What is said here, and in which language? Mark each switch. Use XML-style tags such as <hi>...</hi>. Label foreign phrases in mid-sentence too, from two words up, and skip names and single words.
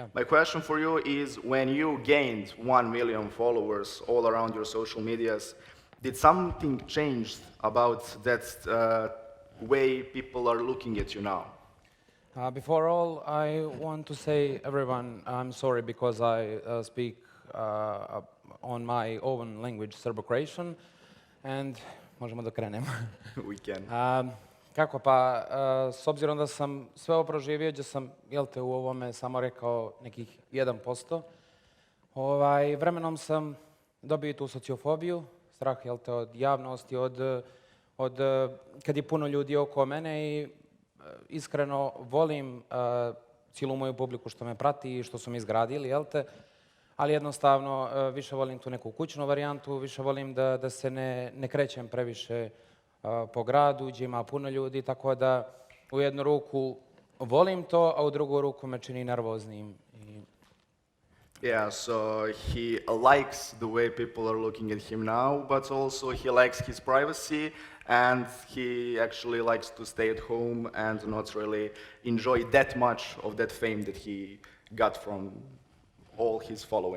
<en>My question for you is, when you gained 1 million followers all around your social medias, did something change about that way people are looking at you now? Before all, I want to say, everyone, I'm sorry because I speak on my own language, Serbo-Croatian, and</en> <bs>možemo da krenemo.</bs> <en>We can.</en> <bs>Kako pa, s obzirom da sam sve ovo proživio, gdje sam, u ovome samo rekao nekih 1%, vremenom sam dobio tu sociofobiju, strah, od javnosti, od kad je puno ljudi oko mene i iskreno volim cijelu moju publiku što me prati i što su mi izgradili, ali jednostavno više volim tu neku kućnu varijantu, više volim da se ne krećem previše po gradu, gdje ima puno ljudi, tako da u jednu ruku volim to, a u drugu ruku me čini nervoznim.</bs> <en>Yeah, so he likes the way people are looking at him now, but also he likes his privacy, and he actually likes to stay at home and not really enjoy that much of that fame that he got from all his following.</en>